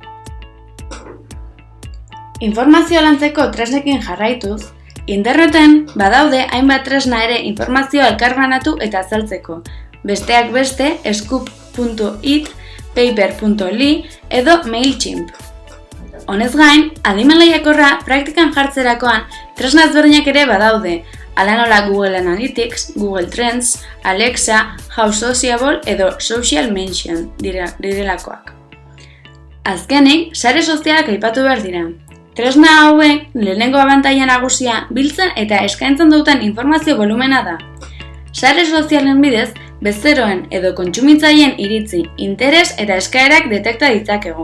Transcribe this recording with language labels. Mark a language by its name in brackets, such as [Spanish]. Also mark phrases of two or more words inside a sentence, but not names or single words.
[Basque] Informazioa lantzeko tresnekin jarraituz, interneten badaude hainbat tresna ere informazioa elkarbanatu eta azaltzeko. Besteak beste, Scoop.it, Paper.ly edo Mailchimp. Honez gain, adimen lehiakorra praktikan jartzerakoan tresna ezberdinak ere badaude, hala nola Google Analytics, Google Trends, Alexa, How Sociable edo Social Mention direlakoak. Azkenik, sare sozialak aipatu behar dira. Tresna hauek lehenengo abantaila nagusia biltzen eta eskaintzen duten informazio volumena da. Sare sozialen bidez, bezeroen edo kontsumitzaileen iritzi, interes eta eskaerak detekta ditzakegu.